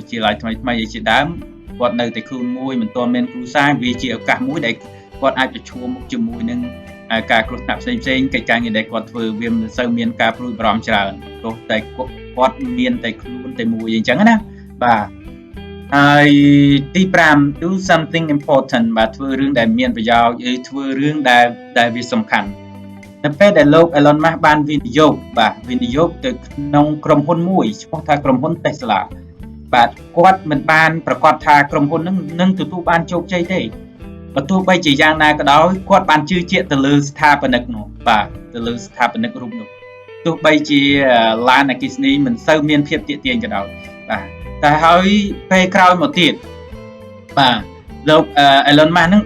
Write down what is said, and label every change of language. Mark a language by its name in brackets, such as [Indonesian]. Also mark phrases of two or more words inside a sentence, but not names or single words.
[Khmer] ទ្យាល័យថ្មីៗជាដើមគាត់នៅតែខ្លួនមួយមិនទាន់មានគ្រួសារវាជាឱកាសមួយដែលគាត់អាចប្រឈមមុខជាមួយនឹងការគ្រោះថ្នាក់ផ្សេងកិច្ចការងារដែលគាត់ធ្វើវាមិនសូវមានការព្រួយបារម្ភច្រើនព្រោះតែគាត់មានតែខ្លួនតែមួយអញ្ចឹងណាបាទហើយទី5 [English] do something important [Khmer] បាទធ្វើរឿងដែលមានប្រយោជន៍ឬធ្វើរឿងដែលវាសំខាន់ នៅពេលដែលលោក Elon Musk បានវិនិយោគទៅក្នុងក្រុមហ៊ុនមួយឈ្មោះថាក្រុមហ៊ុន Tesla បាទគាត់មិនបានប្រកាសថាក្រុមហ៊ុននឹងទទួលបានជោគជ័យទេបើទោះបីជាយ៉ាងណាក៏ដោយគាត់បានជឿជាក់ទៅលើស្ថាបនិកនោះបាទទៅលើស្ថាបនិករូបនោះទោះបីជាឡានអគ្គិសនីមិនសូវមានភាពទាក់ទាញក៏ដោយបាទតែហើយពេលក្រោយមកទៀតបាទលោក Elon Musk នឹង